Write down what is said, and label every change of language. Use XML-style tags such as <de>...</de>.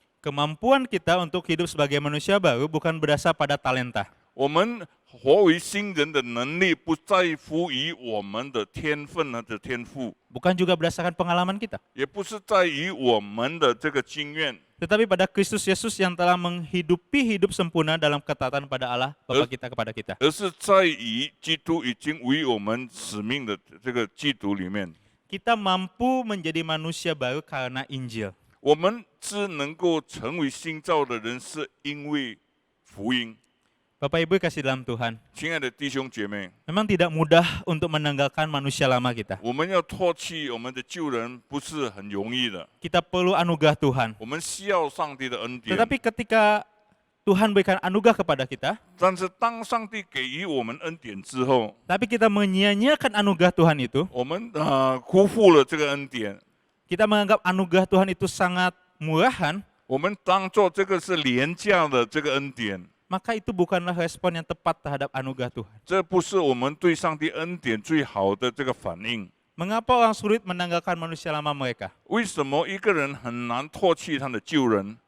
<id>Kemampuan kita untuk hidup sebagai manusia baru bukan berdasar pada talenta.</id> <zh>我们活为新人的能力，不在乎于我们的天分和的天赋，</zh> <id>Bukan juga berdasarkan pengalaman kita.</id> <zh>也不是在于我们的这个经验，</zh> <id>Tetapi pada Kristus Yesus yang telah menghidupi hidup sempurna dalam ketaatan pada Allah, Bapa kita kepada kita.</id> <zh>而是在于基督已经为我们使命的这个基督里面，</zh> <id>Kita mampu menjadi manusia baru karena Injil.</id> <zh>我们只能够成为新造的人，是因为福音。</zh> <id>Bapak Ibu kasih dalam Tuhan,</id> <zh>亲爱的弟兄姐妹，</zh> <id>memang tidak mudah untuk menanggalkan manusia lama kita.</id> <zh>我们要唾弃我们的旧人，不是很容易的。</zh> <id>Kita perlu anugerah Tuhan.</id> <zh>我们需要上帝的恩典，</zh> <id>Tetapi ketika Tuhan berikan anugerah kepada kita,</id> <zh>但是当上帝给予我们恩典之后，</zh> <id>tapi kita menyia-nyiakan anugerah Tuhan itu,</id> <zh>我们辜负了这个恩典，</zh> <id>kita menganggap anugerah Tuhan itu sangat murahan,</id> <zh>我们当做这个是廉价的这个恩典，</zh> <id>maka itu bukanlah respon yang tepat terhadap anugerah Tuhan.</id> <zh>这不是我们对上帝恩典最好的这个反应。</zh> <id>Mengapa orang sulit menanggalkan manusia lama mereka?</id> <zh>为什么一个人很难唾弃他的旧人？</zh>